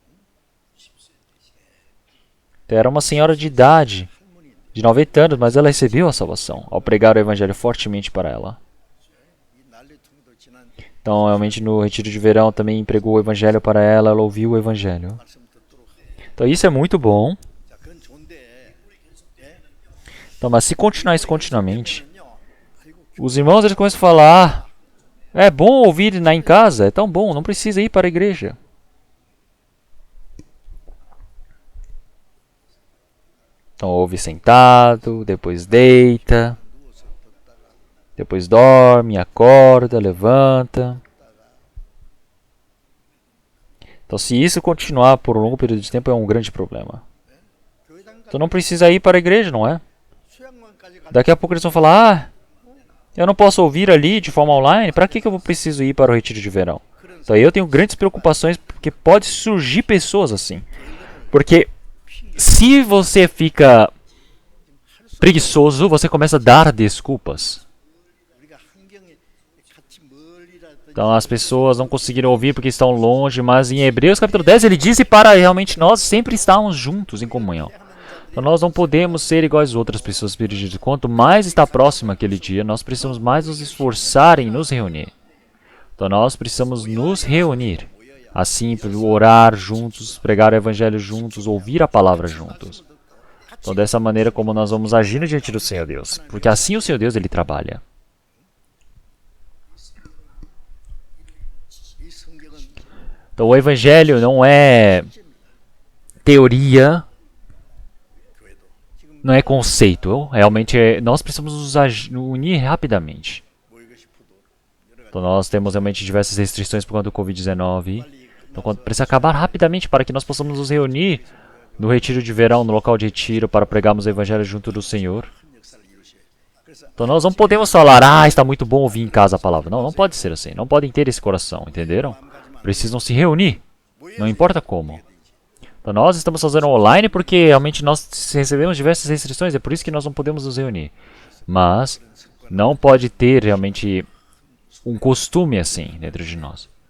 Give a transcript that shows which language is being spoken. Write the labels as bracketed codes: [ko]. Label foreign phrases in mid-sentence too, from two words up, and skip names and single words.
[pt] Era uma senhora de idade, de 90 anos, mas ela recebeu a salvação ao pregar o evangelho fortemente para ela. Então, realmente, no retiro de verão também pregou o evangelho para ela, ela ouviu o evangelho. Então, isso é muito bom. [ko] 자, 그건 좋은데 [pt] Então, mas se continuar isso continuamente, os irmãos eles começam a falar, é bom ouvir em casa, é tão bom, não precisa ir para a igreja. Então ouve sentado, depois deita, depois dorme, acorda, levanta. Então se isso continuar por um longo período de tempo é um grande problema. Então não precisa ir para a igreja, não é? [ko] 수양관까지 가 [pt] Daqui a pouco eles vão falar, eu não posso ouvir ali de forma online, para que eu preciso ir para o retiro de verão? Então eu tenho grandes preocupações porque pode surgir pessoas assim. Porque se você fica preguiçoso, você começa a dar desculpas. [ko] 우리가 환경에 같이 멀리라든지 [pt] Então as pessoas não conseguiram ouvir porque estão longe, mas em Hebreus capítulo 10 ele diz para realmente nós sempre estarmos juntos em comunhão. Então nós não podemos ser iguais às outras pessoas perdidas. Quanto mais está próximo aquele dia, nós precisamos mais nos esforçar em nos reunir. Então nós precisamos nos reunir. Assim, orar juntos, pregar o evangelho juntos, ouvir a palavra juntos. Então dessa maneira como nós vamos agir diante do Senhor Deus. Porque assim o Senhor Deus ele trabalha. [ko] 이 성경은 [pt] Então o evangelho não é teoria, não é conceito. Realmente nós precisamos nos unir rapidamente. [ko] 모이고 싶어도 [pt] Então nós temos realmente diversas restrições por conta do Covid-19. Então precisa acabar rapidamente para que nós possamos nos reunir no retiro de verão, no local de retiro, para pregarmos o evangelho junto do Senhor. [ko] 큰 역사를 이루셔요. [pt] Então nós não podemos falar, ah, está muito bom ouvir em casa a palavra. Não, não pode ser assim. Não podem ter esse coração, entenderam? Precisam se reunir. Não importa como. Então nós estamos fazendo online porque realmente nós recebemos diversas restrições. É por isso que nós não podemos nos reunir. Mas não pode ter realmente um costume assim dentro de nós.